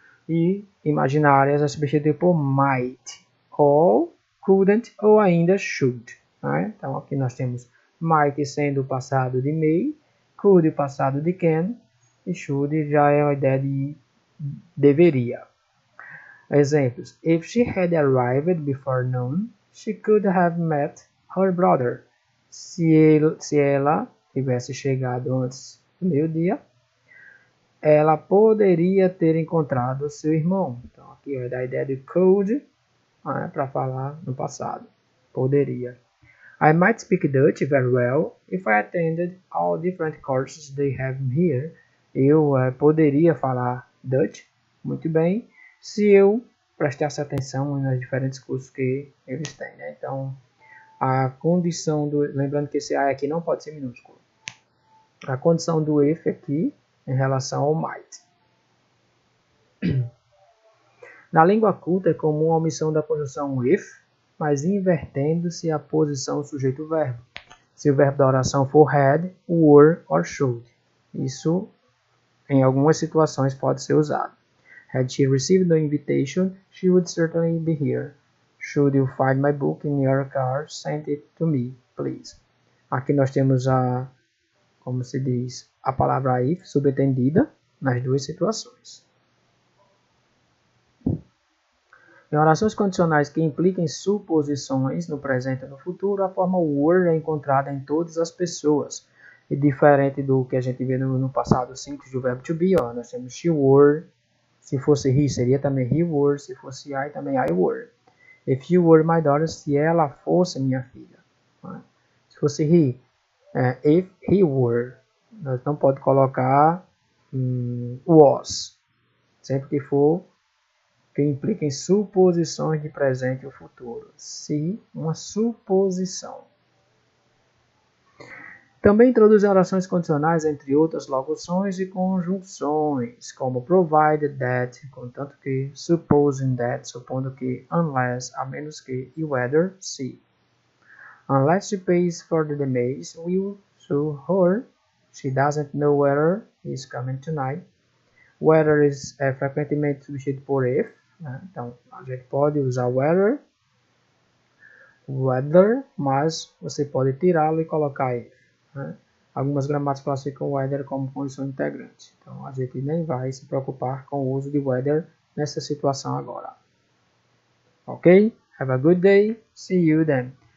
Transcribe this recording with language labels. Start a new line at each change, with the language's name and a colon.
Portuguese: E imaginárias é substituído por might, ou couldn't, ou ainda should. Né? Então aqui nós temos might sendo o passado de may, could o passado de can, e should já é a ideia de deveria. Exemplos.
English: If she had arrived before noon, she could have met her brother.
Portuguese: Se ela tivesse chegado antes do meio-dia, ela poderia ter encontrado seu irmão. Então aqui é a ideia de could, para falar no passado. Poderia.
English: I might speak Dutch very well if I attended all different courses they have here.
Portuguese: Eu poderia falar Dutch muito bem se eu prestasse atenção nos diferentes cursos que eles têm. Né? Então, a condição do... Lembrando que esse I aqui não pode ser minúsculo. A condição do if aqui em relação ao might. Na língua culta é comum a omissão da conjunção if, mas invertendo-se a posição sujeito-verbo. Se o verbo da oração for had, were or should. Isso, em algumas situações, pode ser usado.
English: Had she received the invitation, she would certainly be here. Should you find my book in your car, send it to me, please.
Portuguese: Aqui nós temos como se diz, a palavra if subentendida nas duas situações. Em orações condicionais que impliquem suposições no presente e no futuro, a forma were é encontrada em todas as pessoas. E diferente do que a gente vê no passado simples do verbo to be, nós temos
English: she were.
Portuguese: Se fosse he, seria também
English: he were.
Portuguese: Se fosse I, também
English: I were. If you were my daughter,
Portuguese: se ela fosse minha filha. Se fosse
English: he, if he were.
Portuguese: Nós não podemos colocar was. Sempre que for que implica em suposições de presente ou futuro. Se, uma suposição. Também introduzem orações condicionais, entre outras locuções e conjunções, como
English: provided that,
Portuguese: contanto que,
English: supposing that,
Portuguese: supondo que, unless, a menos que, e whether, se.
English: Unless she pays for the damages, will sue her. She doesn't know whether he is coming tonight.
Portuguese: Whether é frequentemente substituído por if. Né? Então, a gente pode usar whether, mas você pode tirá-lo e colocar if. Né? Algumas gramáticas classificam whether como condição integrante. Então, a gente nem vai se preocupar com o uso de whether nessa situação agora. Ok?
English: Have a good day. See you then.